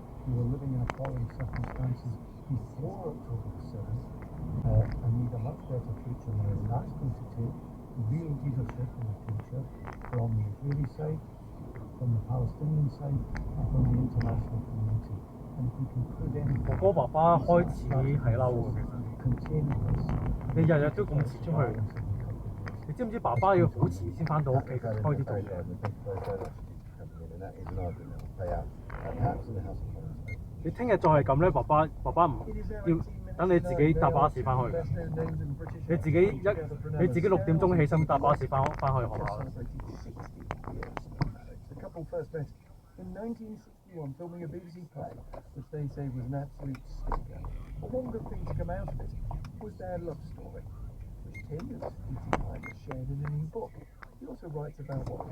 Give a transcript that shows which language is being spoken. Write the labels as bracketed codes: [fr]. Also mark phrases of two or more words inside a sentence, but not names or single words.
[en] who were living in appalling circumstances before October the 7th and need a much better future now. And that's going to take real leadership in the future from the Israeli side, from the Palestinian side, and from the international community. And if we can put in [yue] 哥哥爸爸開始係嬲嘅，其實 [en] continuous [yue] 你日日都咁遲出去， [en] violence in the country is [yue] 你知唔知爸爸要好遲先翻到屋企開始做嘢？ [en] Thank you very much indeed for coming in, and that is an argument that will play out perhaps in the House of Commons. [yue] 你聽日再係咁咧，爸爸唔要等你自己搭巴士翻去嘅。你自己6點鐘起身搭巴士翻去學校。 [en] The couple first met in 1961 filming a BBC play, which they say was an absolute stinker. But one good thing to come out of it was their love story, which Tim has shared in a new book. He also writes about what